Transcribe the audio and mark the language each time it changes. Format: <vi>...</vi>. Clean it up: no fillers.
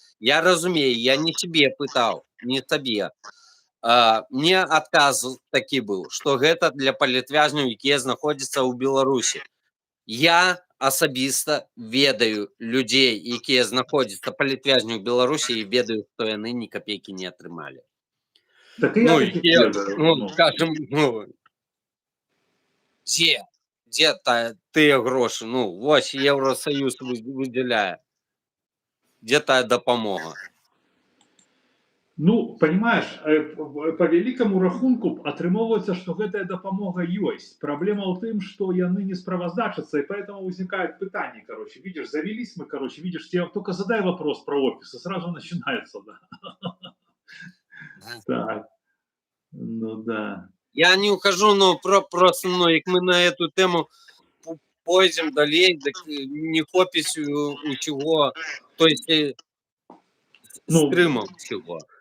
<be>Я разумею, я не себе пытал, не табе. Мне адказ такі быў, што гэта для палітвязняў, якія знаходзяцца ў Беларусі. Я асабіста ведаю людзей, якія знаходзяцца палітвязню ў Беларусі, і ведаю, што яны ні капейкі не атрымалі. Так і я Ну, такіх ведаю. ну, скажем, ну, дзе тыя грошы? Ну, вось Еўросаюз выдзяляе. Дзе тая дапамога? Ну, понимаешь, по великому рахунку атрымоўваецца, что гэтая дапамога ёсць. Проблема ў тым, что яны не справаздачацца,</be> <ru>и поэтому возникает</ru> <be>пытанне, короче.</be> <ru>Видишь, завелись мы, короче, видишь, тебе только задай вопрос про офис, и сразу начинается, да. Так, ну да. Я не ухожу, но просто, ну, як мы на эту тему пойдем далей, так не хопіць у чего, то есть з Крымом всего.</ru>